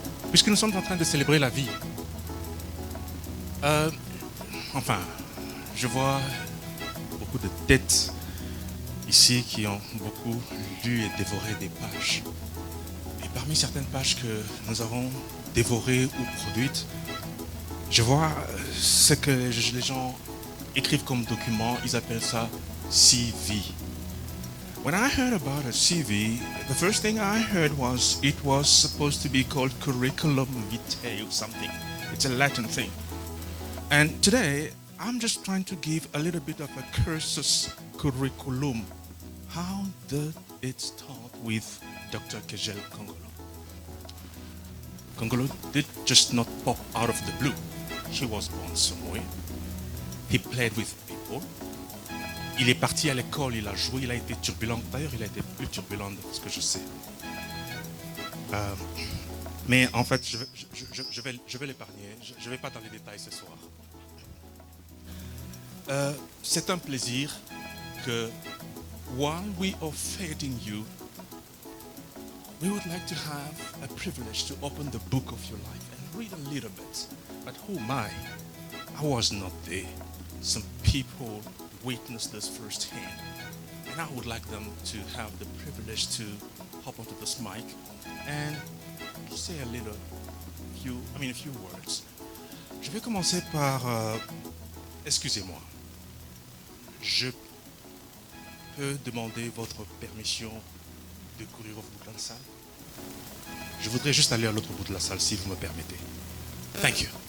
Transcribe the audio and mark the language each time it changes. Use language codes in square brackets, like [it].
[fr] Puisque nous sommes en train de célébrer la vie, enfin, je vois beaucoup de têtes ici qui ont beaucoup lu et dévoré des pages. Et parmi certaines pages que nous avons dévorées ou produites, je vois ce que les gens écrivent comme document, ils appellent ça CV. [en] When I heard about a CV, the first thing I heard was it was supposed to be called curriculum vitae or something. It's a Latin thing. And today, I'm just trying to give a little bit of a cursus curriculum. How did it start with Dr. Kegel Kongolo? Kongolo did just not pop out of the blue. He was born somewhere. He played with people. [fr] Il est parti à l'école, il a joué, il a été turbulent. D'ailleurs, il a été plus turbulent de ce que je sais. Mais en fait, je vais l'épargner. Je ne vais pas dans les détails ce soir. C'est un plaisir que, [en] while we are feeding you, we would like to have a privilege to open the book of your life and read a little bit. But who am I? I was not there. Some people witnessed this firsthand. And I would like them to have the privilege to hop onto this mic and say a few words. [fr] Je vais commencer par, excusez-moi, je peux demander votre permission de courir au bout de la salle? Je voudrais juste aller à l'autre bout de la salle si vous me permettez. [en] Thank you.